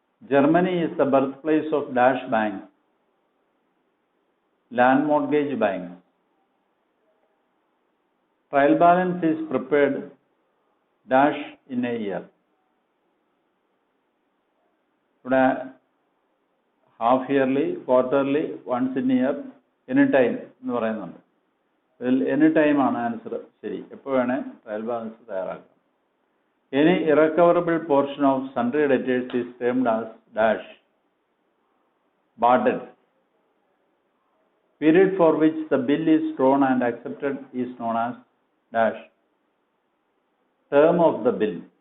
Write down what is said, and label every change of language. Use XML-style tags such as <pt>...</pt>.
<en>Germany is the birthplace of dash bank, land mortgage bank. Trial balance is prepared dash in a year.</en> <ml>ഇവിടെ half yearly, quarterly, once in year, any time എന്ന് പറയുന്നുണ്ട്. ഇതിൽ any ടൈമാണ് answer ശരി. എപ്പോൾ വേണേൽ trial balance തയ്യാറാക്കാം.</ml> <en>Any irrecoverable portion of sundry debtors is termed as dash. Barred. Period for which the bill is drawn and accepted is known as dash. Term of the bill.</en>